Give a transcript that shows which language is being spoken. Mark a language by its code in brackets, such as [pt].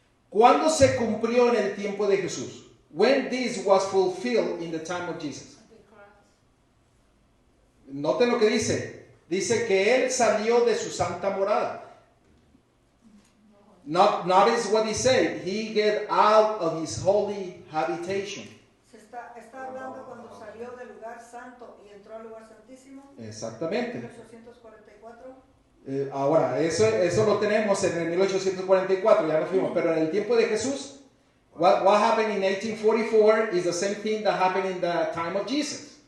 [es] ¿Cuándo se cumplió en el tiempo de Jesús? [en] When this was fulfilled in the time of Jesus. [es] Noten lo que dice. Dice que él salió de su santa morada. [en] Notice what he said. He get out of his holy habitation. [es] Está hablando cuando salió del lugar santo y entró al lugar santísimo. Exactamente. 1844. Ahora, eso lo tenemos en el 1844, ya nos fuimos, pero en el tiempo de Jesús, [en] what happened in 1844 is the same thing that happened in the time of Jesus.